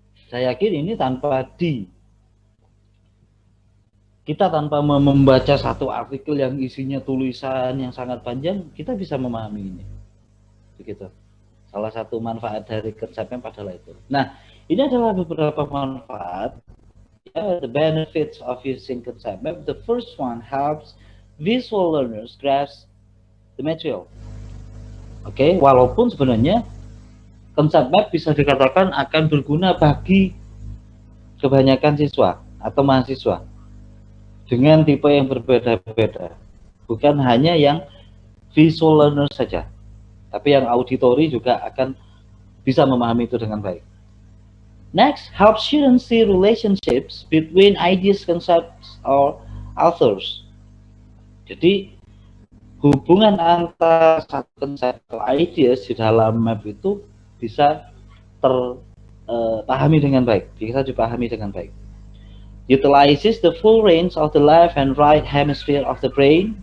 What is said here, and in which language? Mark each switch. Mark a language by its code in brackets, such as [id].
[id] Saya yakin ini tanpa kita tanpa membaca satu artikel yang isinya tulisan yang sangat panjang, kita bisa memahami ini. Begitu. Salah satu manfaat dari konsepnya adalah itu. Nah, ini adalah beberapa manfaat. [en] The benefits of using concept map. The first one helps visual learners grasp the material. [id] Oke, walaupun sebenarnya konsep map bisa dikatakan akan berguna bagi kebanyakan siswa atau mahasiswa dengan tipe yang berbeda-beda, bukan hanya yang visual learner saja, tapi yang auditory juga akan bisa memahami itu dengan baik. [en] Next, help students see relationships between ideas, concepts, or authors. [id] Jadi hubungan antara satu konsep atau ideas di dalam map itu bisa terpahami dengan baik, bisa dipahami dengan baik. [en] Utilizes the full range of the left and right hemisphere of the brain.